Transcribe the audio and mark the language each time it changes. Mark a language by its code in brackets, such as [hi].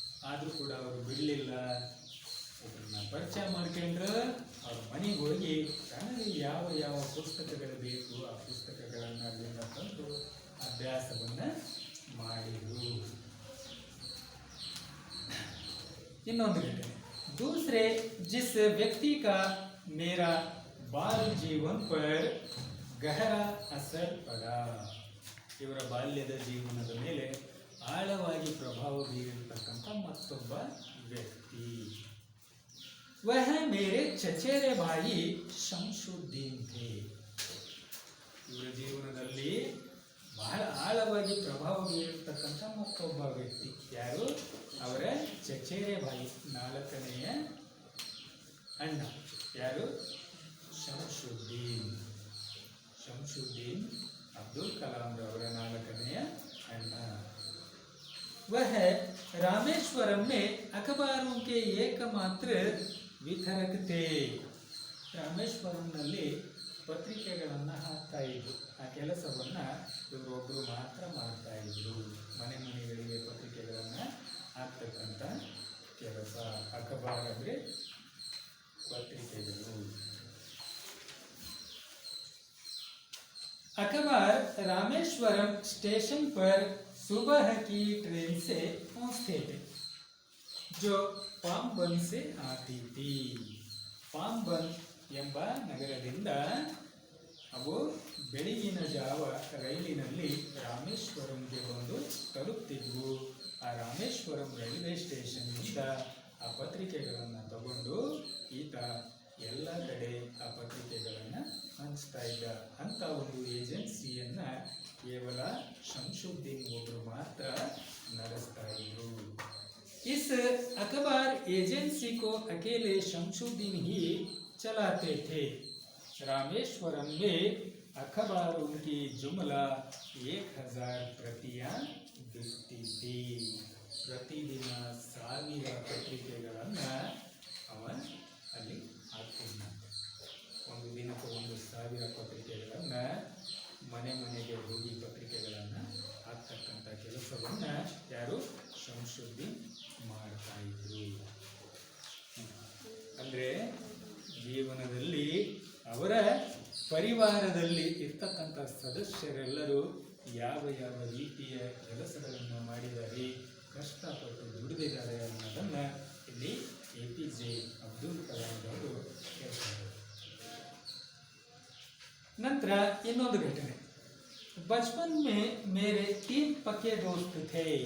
[kn] ಆದರೂ ಕೂಡ ಅವರು ಬಿಡಲಿಲ್ಲ. ಒಬ್ಬರನ್ನ ಪರಿಚಯ ಮಾಡ್ಕೊಂಡ್ರೆ ಅವ್ರ ಮನೆಗೆ ಹೋಗಿ ತನಗೆ ಯಾವ ಯಾವ ಪುಸ್ತಕಗಳು ಬೇಕು ಆ ಪುಸ್ತಕಗಳನ್ನು ಅಲ್ಲಿಂದ ತಂದು ಅಭ್ಯಾಸವನ್ನು ಮಾಡಿದರು. ಇನ್ನೊಂದು ಘಟನೆ, [hi] दूसरे जिस व्यक्ति का मेरा बाल जीवन पर गहरा असर पड़ा. [kn] ಇವರ ಬಾಲ್ಯದ ಜೀವನದ ಮೇಲೆ ಆಳವಾಗಿ ಪ್ರಭಾವ ಬೀರಿರ್ತಕ್ಕಂಥ ಮತ್ತೊಬ್ಬ ವ್ಯಕ್ತಿ, [hi] वह मेरे चचेरे भाई शमशुದ್ದೀನ್ थे. [kn] ಇವರ ಜೀವನದಲ್ಲಿ ಬಹಳ ಆಳವಾಗಿ ಪ್ರಭಾವ ಬೀರಿರ್ತಕ್ಕಂಥ ಮತ್ತೊಬ್ಬ ವ್ಯಕ್ತಿ ಯಾರು? ಅವರ ಚಚೇರೆ ಬಾಯಿ, 4ನೆಯ ಅಣ್ಣ. ಯಾರು? ಶಮಶುದ್ದೀನ್ ಅಬ್ದುಲ್ ಕಲಾಂ ಅವರ 4ನೆಯ ಅಣ್ಣ. [hi] वह रामेश्वरम में अखबारों के एकमात्र वितरक थे. [kn] ರಾಮೇಶ್ವರಂನಲ್ಲಿ ಪತ್ರಿಕೆಗಳನ್ನು ಹಾಕ್ತಾ ಇದ್ರು. ಆ ಕೆಲಸವನ್ನು ಇವರೊಬ್ಬರು ಮಾತ್ರ ಮಾಡ್ತಾ ಇದ್ರು. ಮನೆ ಮನೆಗಳಿಗೆ ಪತ್ರಿಕೆಗಳನ್ನು ಹಾಕ್ತಕ್ಕಂಥ ಕೆಲಸ. ಅಖಬಾರ್ ಅಂದರೆ ಪತ್ರಿಕೆಗಳು. [hi] अखबार रामेश्वरम स्टेशन पर सुबह की ट्रेन से पहुंचते थे जो पांबन से आती थी. [kn] ಪಾಂಬನ್ ಎಂಬ ನಗರದಿಂದ ಅವು ಬೆಳಗಿನ ಜಾವ ರೈಲಿನಲ್ಲಿ ರಾಮೇಶ್ವರಂಗೆ ಬಂದು ತಲುಪ್ತಿದ್ವು. ಆ ರಾಮೇಶ್ವರಂ ರೈಲ್ವೆ ಸ್ಟೇಷನ್ನಿಂದ ಆ ಪತ್ರಿಕೆಗಳನ್ನು ತಗೊಂಡು ಈತ ಎಲ್ಲ ಕಡೆ ಆ ಪತ್ರಿಕೆಗಳನ್ನು ಹಂಚ್ತಾ ಇದ್ದ. ಅಂತ ಒಂದು ಏಜೆನ್ಸಿಯನ್ನು ಕೇವಲ ಶಂಶುದ್ದೀನ್ ಒಬ್ಬರು ಮಾತ್ರ ನಡೆಸ್ತಾ ಇದ್ರು. [hi] इस अखबार एजेंसी को अकेले शमशुद्दीन ही चलाते थे. रामेश्वरम में अखबारों की जुमला 1000 प्रतियां बिकती थी. प्रतिदिन [kn] 1000 ಪತ್ರಿಕೆಗಳನ್ನು ಅವ ಅಲ್ಲಿ ಹಾಕ್ತಿದ್ದ. ಒಂದು ದಿನಕ್ಕೆ 1000 ಪತ್ರಿಕೆಗಳನ್ನು ಮನೆ ಮನೆಗೆ ಹೋಗಿ ಪತ್ರಿಕೆಗಳನ್ನು ಹಾಕ್ತಕ್ಕಂಥ ಕೆಲಸವನ್ನು ಯಾರು ಶಂಶುದ್ದೀನ್ ಮಾಡ್ತಾ ಇದ್ರು. ಅಂದರೆ ಜೀವನದಲ್ಲಿ ಅವರ ಪರಿವಾರದಲ್ಲಿ ಇರ್ತಕ್ಕಂಥ ಸದಸ್ಯರೆಲ್ಲರೂ ಯಾವ ಯಾವ ರೀತಿಯ ಕೆಲಸಗಳನ್ನು ಮಾಡಿದ್ದಾರೆ, ಕಷ್ಟಪಟ್ಟು ದುಡಿದಿದ್ದಾರೆ ಅನ್ನೋದನ್ನು ಇಲ್ಲಿ APJ ಅಬ್ದುಲ್ ಕಲಾಂ ಅವರು ಹೇಳ್ತಾರೆ. ನಂತರ ಇನ್ನೊಂದು ಘಟನೆ. [hi] बचपन में मेरे 3 पक्के दोस्त थे.